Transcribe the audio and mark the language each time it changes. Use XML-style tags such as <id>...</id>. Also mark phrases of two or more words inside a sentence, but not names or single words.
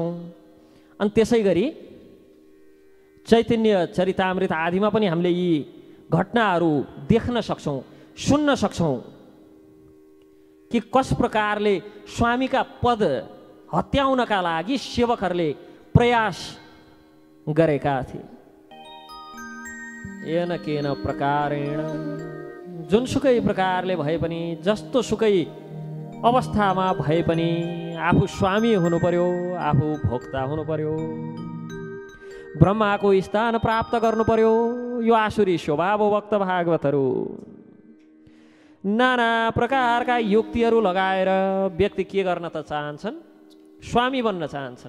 <ne>अनि त्यसै गरी चैतन्य चरितामृत आदिमा पनि हामीले यी घटनाहरू देख्न सक्छौँ, सुन्न सक्छौँ कि कस प्रकारले स्वामीका पद हत्याउनका लागि सेवकहरूले प्रयास गरेका थिए।</ne> <sa>येन केन प्रकारेण,</sa> <ne>जुनसुकै प्रकारले भए पनि, जस्तो सुकै अवस्थामा भए पनि आफू स्वामी हुनु पर्यो, आफू भोक्ता हुनु पर्यो, ब्रह्माको स्थान प्राप्त गर्नु पर्यो। यो आसुरी स्वभाव भक्त भागवतहरू नाना प्रकारका युक्तिहरू लगाएर व्यक्ति के गर्न त चाहन्छन्, स्वामी बन्न चाहन्छन्।</ne>